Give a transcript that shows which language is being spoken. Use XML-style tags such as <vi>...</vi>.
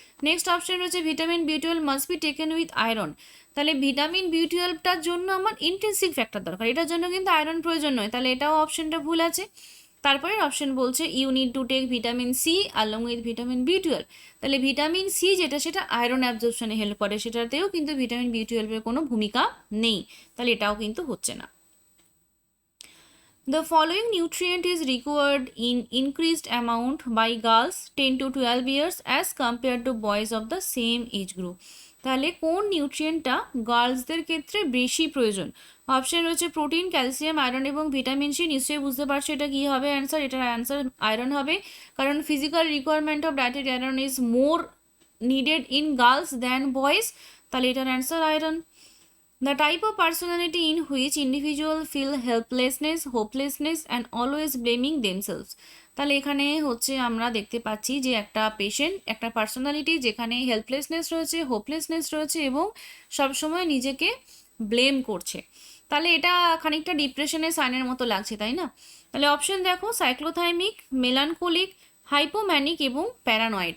<bn>Next option রয়েছে vitamin B12</bn> <en>Must be taken with iron.</en> <bn>তাহলে vitamin B12টার জন্য আমার ইন্ট্রিনসিক ফ্যাক্টর দরকার, এটার জন্য কিন্তু আয়রন প্রয়োজন নয়, তাহলে এটাও অপশনটা ভুল আছে। তারপরের অপশন বলছে</bn> <en>You need to take vitamin C along with vitamin B12।</en> <bn>তাহলে ভিটামিন সি যেটা, সেটা আয়রন অ্যাবজর্পশনে হেল্প করে, সেটাতেও কিন্তু ভিটামিন B12 কোনো ভূমিকা নেই, তাহলে এটাও কিন্তু হচ্ছে না।</bn> <en>The following nutrient is required in increased amount by girls 10 to 12 years as compared to boys of the same age group.</en> <bn>তাহলে কোন নিউট্রিয়েন্টটা গার্লসদের ক্ষেত্রে বেশি প্রয়োজন? অপশন রয়েছে প্রোটিন, ক্যালসিয়াম, আয়রন এবং ভিটামিন সি। নিশ্চয়ই বুঝতে পারছো এটা কি হবে অ্যান্সার। এটার অ্যান্সার আয়রন হবে, কারণ</bn> <en>Physical requirement of dietary iron is more needed in girls than boys.</en> <bn>তাহলে এটার answer iron.</bn> <en>The type of personality in which individual feel helplessness, hopelessness and always blaming themselves.</en> <bn>তাহলে এখানে হচ্ছে আমরা দেখতে পাচ্ছি যে একটা পেশেন্ট, একটা পার্সোনালিটি যেখানে হেল্পলেসনেস রয়েছে, হোপলেসনেস রয়েছে এবং সবসময় নিজেকে ব্লেম করছে। তাহলে এটা খানিকটা ডিপ্রেশনের সাইনের মতো লাগছে, তাই না? তাহলে অপশন দেখো, সাইক্লোথাইমিক, মেলানকোলিক, হাইপোম্যানিক এবং প্যারানয়েড।</bn>